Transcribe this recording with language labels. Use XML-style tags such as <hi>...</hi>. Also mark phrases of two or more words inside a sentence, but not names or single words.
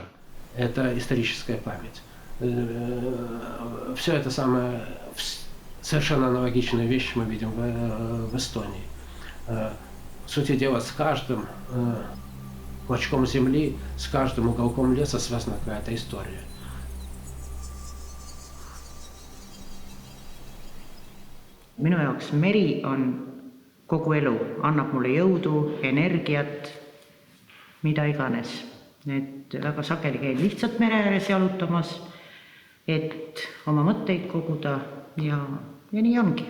<ru>Это историческая память. Все это самое, совершенно аналогичные вещи мы видим в Эстонии. В сути дела, с каждым клочком земли, с каждым уголком леса связана какая-то история.</ru> <et>Minu jaoks meri on kogu elu, annab mulle jõudu, energiat, mida iganes. Et väga sageli käin lihtsalt mere ääres jalutamas, et oma mõtteid koguda ja nii ongi.</et>